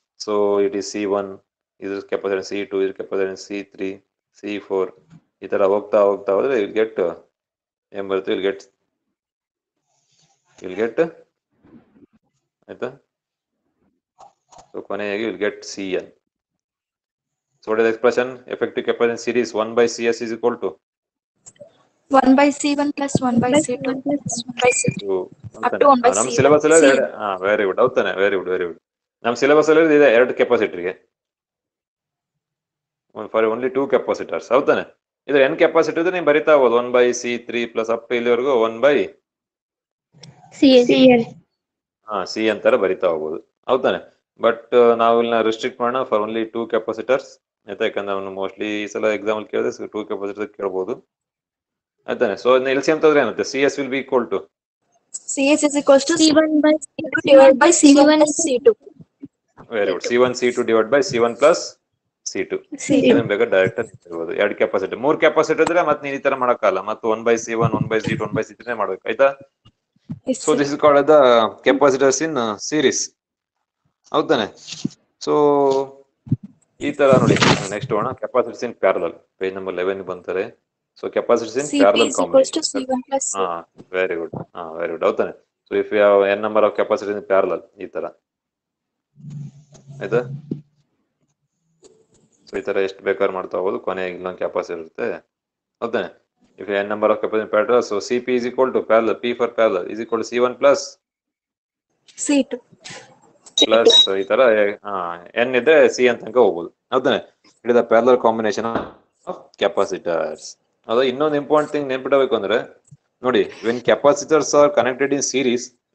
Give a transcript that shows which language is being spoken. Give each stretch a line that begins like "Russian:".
Kannada: So it is C1, ಇದು capacitor C2, ಇದು capacitor C3, C4, ಈ ತರ ಹೋಗ್ತಾ ಹೋಗ್ತಾ ಹೋದ್ರೆ ವಿಲ್ ಗೆಟ್ ಏನ್ ಬರುತ್ತೆ, ವಿಲ್ ಗೆಟ್ ಆಯ್ತಾ. So ಕೊನೆಯಾಗಿ will get Cn.
English: So what is the expression? Effective capacitance series 1 by Cs is equal to 1 by C1 plus 1 by C2 plus 1 by C3 up to 1 by
Kannada: ನಮ್ಮ
English: C1.
Kannada: Syllabus ಅಲ್ಲಿ very good, ಹೌದಾನೆ, very good, very good. ನಮ್ಮ syllabus ಅಲ್ಲಿ ಇದೆ ಎರಡು ಕೆಪಾಸಿಟರ್ಗೆ
English: for only 2 capacitors,
Kannada: ಹೌದಾನೆ. ಇದು n capacitor ಇದ್ರೆ ನೀವು ಬರಿತಾ ಹೋಗೋದು 1 by C3 ಪ್ಲಸ್ ಅಪ್ ಇಲ್ಲಿವರೆಗೂ 1 by
English: CN.
Kannada: ಸಿ ಅಂತಾರ ಬರಿತಾ ಹೋಗ್ಬೋದು, ಹೌದಾನೆ. ಬಟ್ ನಾವು ಇಲ್ಲಿ ರಿಸ್ಟ್ರಿಕ್ಟ್ ಮಾಡೋಣ
English: for only 2 capacitors
Kannada: ಆಯ್ತಾ. ಯಾಕಂದ್ರೆ ಅವನು ಮೋಸ್ಟ್ಲಿ ಈ ಸಲ ಎಕ್ಸಾಂಪಲ್ ಕೇಳಿದ್ರೆ 2 ಕೆಪಾಸಿಟರ್ ಕೇಳ್ಬೋದು, ಆಯ್ತಾನೆ.
English: so L C M
Kannada: ತಂದ್ರೆ ಏನಾಗುತ್ತೆ,
English: CS will be equal to CS is equals to C1 by C2 divided by C1 plus C2. Very good. C1 C2 divide by C1 plus C2. C2.
Kannada: ಬೇಕಾದ್ರೆ direct ಇರ್ಬೋದು. ಎರಡು capacitor, 3 capacitor ಇದ್ರೆ ಮತ್ತೆ ನೀವು ಈ ತರ ಮಾಡಕ್ಕಲ್ಲ, ಮತ್ತೆ 1 by C1, 1 by C2, 1 by C3 ಮಾಡ್ಬೇಕು, ಆಯ್ತಾ.
English: Yes, so this is called the capacitors in series, ಹೌದಾನೆ.
Kannada: So ಈ ತರ ನೋಡಿ. ನೆಕ್ಸ್ಟ್ ಹೋಗೋಣ, capacitors in parallel. Page number 11 ಬಂತಾರೆ. So capacitors in
English: CP parallel is equals to combination. C1 plus C2. Very good, very good, ಹೌದಾನೆ. So if you have n number of capacitor in parallel, ಈ ತರ ಆಯ್ತಾ.
Kannada: So ಈ ತರ ಎಷ್ಟು ಬೇಕಾದ್ರೂ ಮಾಡ್ತಾ ಹೋಗೋದು, ಕೊನೆಗೆ ಇನ್ನೊಂದು ಕೆಪಾಸಿಟರ್ ಇರುತ್ತೆ, ಹೌದಾನೆ.
English: If n number of capacitor in parallel, so CP is equal to parallel, P for parallel is equal to C1 plus C2.
Kannada: Plus ಈ ತರ n ಇದ್ರೆ C ಅಂತ ತನಕ ಹೋಗ್ಬೋದು, ಹೌದಾನೆ.
English: It is the parallel combination of capacitors.
Kannada: ಅದು ಇನ್ನೊಂದು important thing ನೆನ್ಪಿಡಬೇಕು ಅಂದ್ರೆ ನೋಡಿ,
English: when capacitors are connected in series,